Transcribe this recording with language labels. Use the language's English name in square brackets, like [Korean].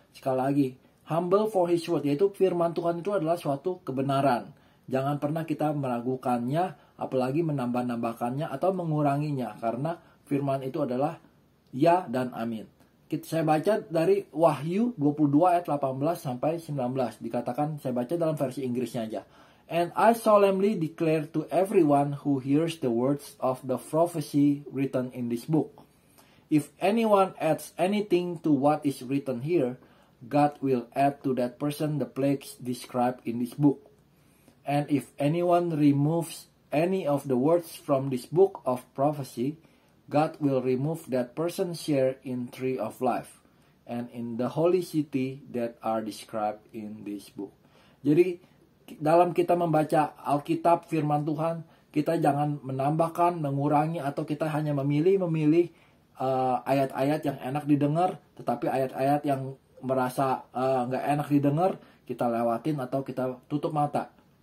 [Indonesian] Sekali lagi, [English] humble for His word, [Indonesian] yaitu firman Tuhan itu adalah suatu kebenaran. Jangan pernah kita meragukannya, apalagi menambah-nambahkannya atau menguranginya, karena firman itu adalah ya dan amin. Saya baca dari Wahyu 22 ayat 18 sampai 19. Dikatakan, saya baca dalam versi Inggrisnya aja. [English] And I solemnly declare to everyone who hears the words of the prophecy written in this book. If anyone adds anything to what is written here, God will add to that person the plagues described in this book. And if anyone removes any of the words from this book of prophecy, God will remove that person's share in tree of life and in the holy city that are described in this book. [Indonesian] Jadi dalam kita membaca Alkitab firman Tuhan, kita jangan menambahkan, mengurangi, atau kita hanya memilih ayat-ayat yang enak didengar, tetapi ayat-ayat yang merasa nggak enak didengar kita lewatin atau kita tutup mata.